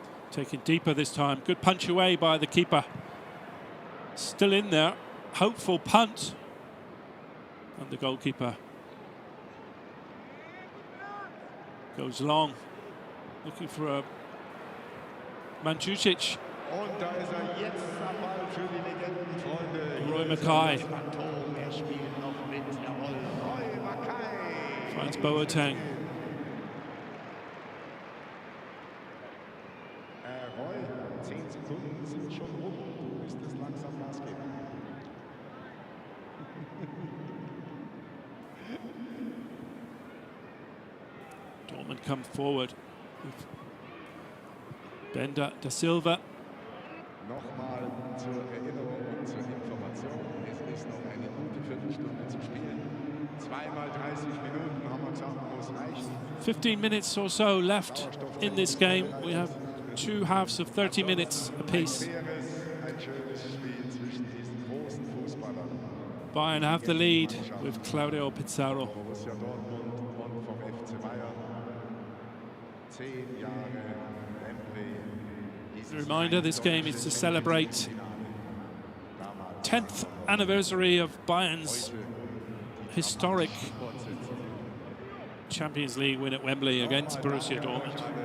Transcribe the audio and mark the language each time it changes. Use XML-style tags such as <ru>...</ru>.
<en>Taken deeper this time. Good punch away by the keeper. Still in there. Hopeful punt. And the goalkeeper goes long. Looking for a Mandzukic.</en> <de>Und da ist jetzt am Ball für die Legendenfreunde. Roy Mackay. Er spielt noch mit. Jawohl. Roy Mackay.</de> <en>Finds Boateng.</en> <de>Roy, 10 Sekunden sind schon rum. Du bist es langsam Gas geben.</de> <en>Dortmund come forward. Bender, Da Silva.</en> <de>Nochmal zur Erinnerung und zur Information. Es ist noch eine gute Viertelstunde zu spielen. Zweimal 30 Minuten haben wir gesagt, muss reichen.</de> <en>15 minutes or so left in this game. We have two halves of 30 minutes apiece.</en> <de>Ein schönes Spiel zwischen diesen großen Fußballern.</de> <en>Bayern have the lead with Claudio Pizarro.</en> <de>Borussia Dortmund und vom FC Bayern. 10 Jahre Wembley.</de> <en>A reminder, this game is to celebrate 10th anniversary of Bayern's historic Champions League win at Wembley against Borussia Dortmund.</en>